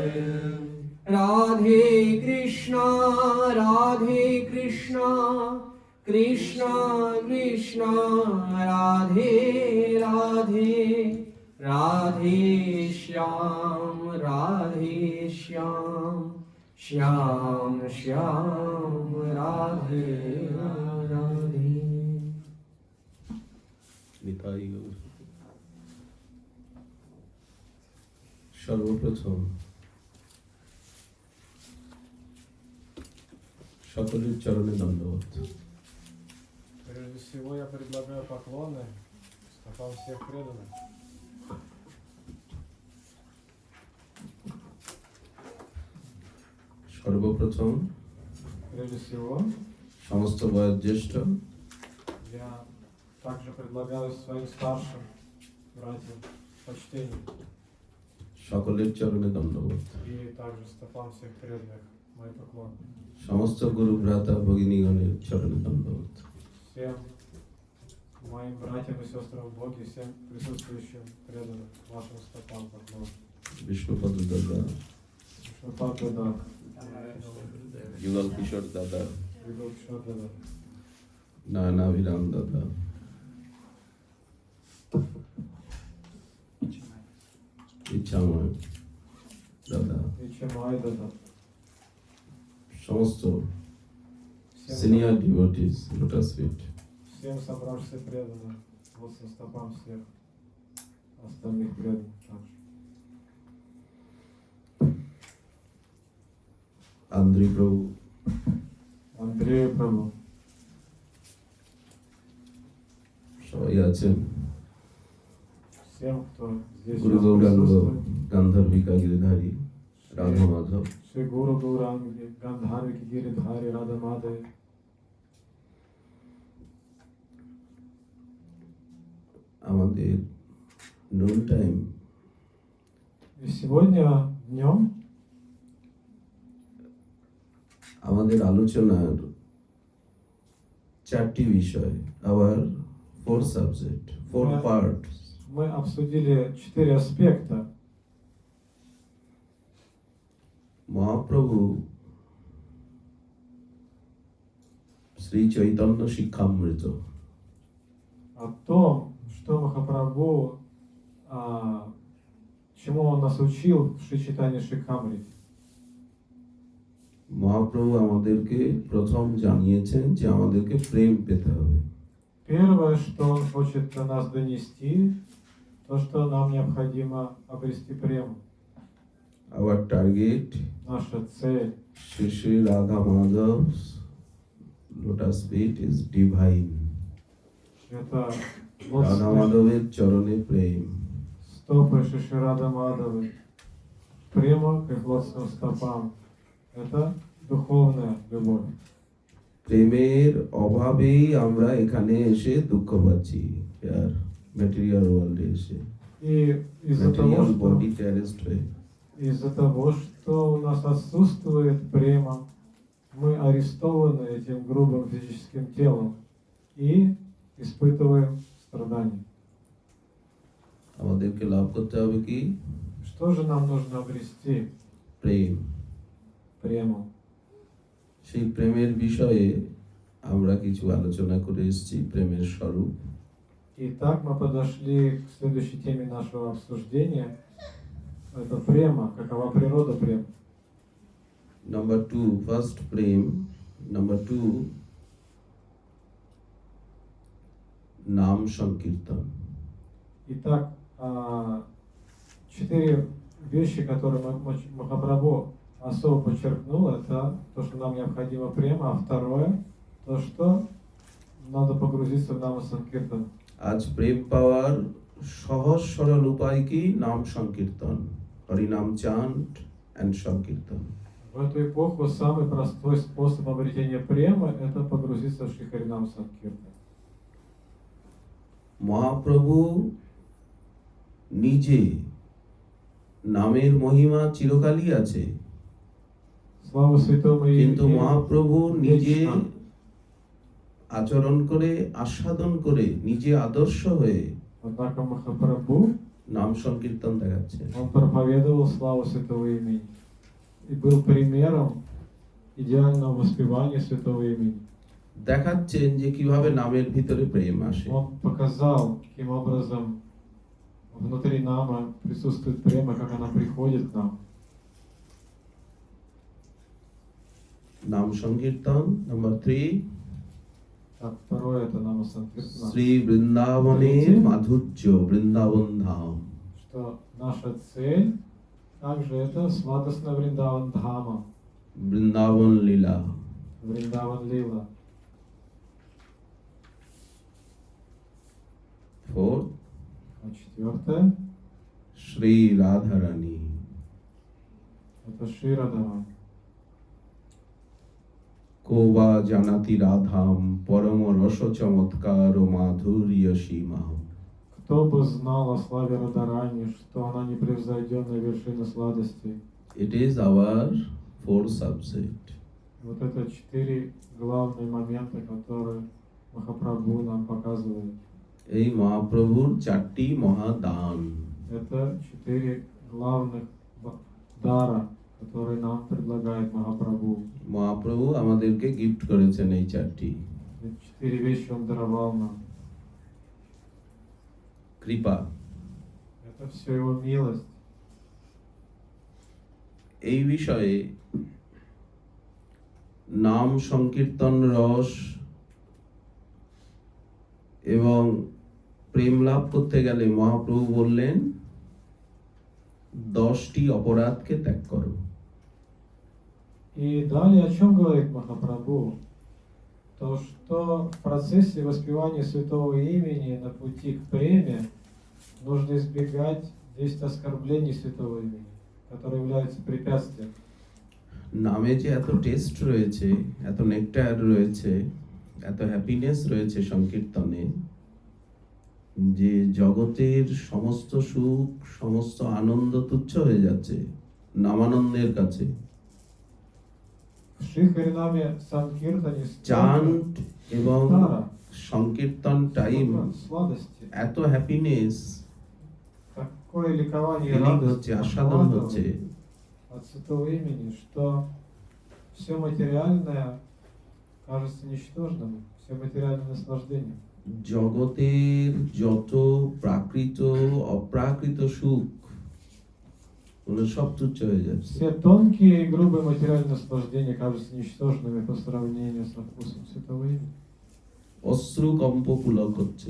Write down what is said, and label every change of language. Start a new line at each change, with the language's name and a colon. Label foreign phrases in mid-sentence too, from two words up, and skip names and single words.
Bangla: রাধে কৃষ্ণ কৃষ্ণ কৃষ্ণ রাধে রাধে, রাধে শ্যাম শ্যাম শ্যাম রাধে রাধে। সর্বপ্রথম সকলের চরণে দণ্ডবোধ।
Russian: Прежде всего я предлагаю поклоны стопам всех преданных.
Bangla: সর্বপ্রথম
Russian: Прежде всего
Bangla: সমস্ত বয়োজ্যেষ্ঠ
Russian: я также предлагаю своим старшим братьям почтение
Bangla: সকলের চরণে দণ্ডবোধ।
Russian: и также стопам всех преданных мои поклоны.
Bangla: সমস্ত গুরু ভ্রাতা ভগিনীগণের চরণে দণ্ডবোধ।
Russian: Всем моим братьям и сестрам в Боге, всем присутствующим преданным вашим стопам поклон.
Bangla: বিষ্ণুপদ দাদা,
Russian: Вишнупад Дада,
Bangla: যুগল কিশোর দাদা,
Russian: Югал Кишор Дада,
Bangla: নয়নাভিরাম দাদা, ইচ্ছাময় দাদা,
Russian: Ичамай Дада,
English: সমস্ত senior devotees lotus feet,
Russian: всем собравшимся преданным, вот со стопам всех остальных преданных также.
Bangla: আন্দ্রি প্রভু,
Russian: Андрею Прабhu,
Bangla: সবাই আছেন।
Russian: всем, кто здесь
Bangla: গুরু গৌরাঙ্গ
Russian: присутствует,
Bangla: গান্ধার্বিকা গিরিধারী রাধা মাধব,
Russian: Шри Гуру Гауранги, Гандхарвики Гиридхари, Рада Мадхави,
Bangla: আমাদের
English: noon time
Russian: И сегодня днем
Bangla: আমাদের আলোচনার চারটি বিষয়, আবার 4 সাবজেক্ট, 4 পার্ট।
Russian: мы обсудили 4 аспекта.
Bangla: মহাপ্রভু শ্রী চৈতন্য শিক্ষামৃত,
Russian: О том, что Махапрабху, чему он нас учил в Шри Чайтанья Шрикамрите.
Bangla: মহাপ্রভু আমাদেরকে প্রথম জানিয়েছেন যে আমাদেরকে প্রেম পেতে হবে।
Russian: Первое, что он хочет до нас донести, то, что нам необходимо обрести прему.
English: Our target,
Russian: Наша цель,
English: Shri Shri Radha Madhav's lotus feet is divine.
Russian: это
Bangla: রাধা মাধবের চরণে প্রেম।
Russian: стопы Шри Рады Мадхавы. Према к их лотосным стопам. Это духовная любовь.
Bangla: প্রেমের অভাবেই আমরা এখানে এসে দুঃখ পাচ্ছি,
English: material world
Bangla: এসে।
Russian: И из-за того,
Bangla: ম্যাটেরিয়াল
Russian: что
English: body arrest
Bangla: হয়ে
Russian: из-за того, что у нас отсутствует према, мы арестованы этим грубым физическим телом и испытываем страдания.
Bangla: আমাদেরকে লাভ করতে হবে কি?
Russian: Что же нам нужно обрести?
Bangla: প্রেম।
Russian: Прему.
Bangla: সেই প্রেমের বিষয়ে আমরা কিছু আলোচনা করে এসেছি, প্রেমের স্বরূপ।
Russian: Итак, мы подошли к следующей теме нашего обсуждения. Это према, какова природа прем.
English: number 2, first প্রেম।
Bangla: নাম্বার 2, নাম সংকীর্তন।
Russian: Итак, 4 вещи, которые Махапрабху особо подчеркнул, это то, что нам необходимо према, а второе, то, что надо погрузиться в Нама Санкиртан.
Bangla: আজ প্রেম পাওয়ার সহজ সরল উপায় কি? নাম সংকীর্তন, হরিনাম
English: chant and
Bangla: সংকীর্তন।
Russian: В эту эпоху самый простой способ обретения премы – это погрузиться в Шри Харинам Санкиртан.
Bangla: মহাপ্রভু নিজে নামের মহিমা চিরকালই আছে,
Russian: Слава Святому
Bangla: কিন্তু
Russian: Имени
Bangla: মহাপ্রভু নিজে
Russian: вечно.
Bangla: আচরণ করে, আস্বাদন করে, নিজে আদর্শ হয়ে
Russian: Однако Махапрабху,
Bangla: নাম সংকীর্তন দেখাচ্ছে।
Russian: он проповедовал славу Святого Имени и был примером идеального воспевания Святого Имени.
Bangla: দেখাচ্ছেন যে কিভাবে নামের ভিতরে প্রেম আসে।
Russian: Он показал, каким образом внутри нама присутствует према, как она приходит к нам.
Bangla: নাম সংকীর্তন। নাম্বার 3,
Russian: Так, второе это Нама Санкиртана.
Bangla: শ্রী বৃন্দাবনের মাধুর্য, বৃন্দাবন ধাম।
Russian: Что наша цель также это сладостная Вриндаван Дхама,
Bangla: বৃন্দাবন লীলা।
Russian: Вриндаван Лила.
Bangla: 4,
Russian: А четвертое
Bangla: শ্রী রাধারানী।
Russian: это Ширадхама.
Sanskrit: কোবা জানাতি রাধাম পরম রস চমৎকার ও মাধুর্য সীমা।
Russian: Кто бы знал о славе Радарани, что она непревзойденная вершина сладости.
English: It is our 4 subject.
Russian: Вот это 4 главные момента, которые Махапрабху нам показывает.
Bangla: এই মহাপ্রভুর 4টি মহাদান।
Russian: Это 4 главных дара, которые нам предлагает Махапрабху.
Bangla: মহাপ্রভু আমাদেরকে গিফট করেছেন এই 4টি।
Russian: Эти 4 вещи он даровал нам.
Bangla: কৃপা।
Russian: Это все его милость.
Bangla: এই বিষয়ে নাম সংকীর্তন রস এবং প্রেম লাভ করতে গেলে মহাপ্রভু বললেন 10টি অপরাধকে ত্যাগ করো।
Russian: И далее о чем говорит Махапрабху? То, что в процессе воспевания святого имени на пути к преме нужно избегать 10 оскорблений святого имени, которые являются препятствием.
Bangla: নামে যে এত টেস্ট রয়েছে, এত নেকটার রয়েছে, এত হ্যাপিনেস রয়েছে সংকীর্তনে, যে জগতের সমস্ত সুখ, সমস্ত আনন্দ তুচ্ছ হয়ে যাচ্ছে নামানন্দের কাছে।
Russian: В Шри Харинаме Санкиртане
Bangla: চান্ট এবং
Russian: Дара,
Bangla: সংকীর্তন টাইম
Russian: сладости,
Bangla: এত হ্যাপিনেস,
Russian: такое ликование и
Bangla: ফিলিং
Russian: радость
Bangla: হচ্ছে, আস্বাদন হচ্ছে,
Russian: от святого имени, что все материальное кажется ничтожным, все материальные наслаждения.
Bangla: জগতের যত প্রাকৃত অপ্রাকৃত সুখ ওগুলো সব তুচ্ছ হয়ে যাচ্ছে।
Russian: Все тонкие и грубые материальные наслаждения кажутся ничтожными по сравнению со вкусом святого имени.
Bangla: অশ্রু কম্প পুলক হচ্ছে।